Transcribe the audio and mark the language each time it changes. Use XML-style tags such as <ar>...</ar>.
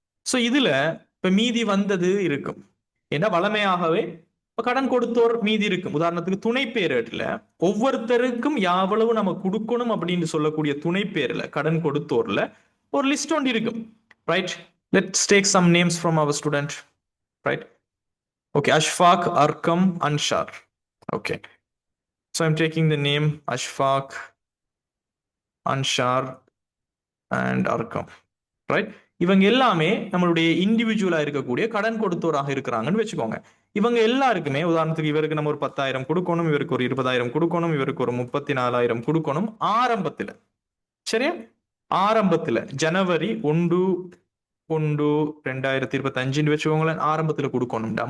<ta>So இதுல இப்ப மீதி வந்தது இருக்கும். ஏன்னா வளமையாகவே கடன் கொடுத்தோர் மீதி இருக்கும். உதாரணத்துக்கு துணை பேரில் ஒவ்வொருத்தருக்கும் எவ்வளவு நம்ம கொடுக்கணும் அப்படின்னு சொல்லக்கூடிய துணை பேர்ல கடன் கொடுத்தோர்ல ஒரு லிஸ்ட் ஒன்று இருக்கும். Right?</ta> <en>Let's take some names from our student. Right? Okay, Ashfaq, Arkam, Anshar. Okay, so I'm taking the name Ashfaq, Anshar and Arkam. ரைட்?</en> <ta>இவங்க எல்லாமே நம்மளுடைய இண்டிவிஜுவலா இருக்கக்கூடிய கடன் கொடுத்தோராக இருக்கிறாங்கன்னு வச்சுக்கோங்க. இவங்க எல்லாருக்குமே உதாரணத்துக்கு இவருக்கு நம்ம ஒரு 10,000 கொடுக்கணும், இவருக்கு ஒரு 20,000 கொடுக்கணும், இவருக்கு ஒரு 34,000 கொடுக்கணும் ஆரம்பத்துல. சரியா? ஆரம்பத்துல ஜனவரி 1/1/2025 வச்சுக்கோங்களேன், ஆரம்பத்துல கொடுக்கணும்டா.</ta>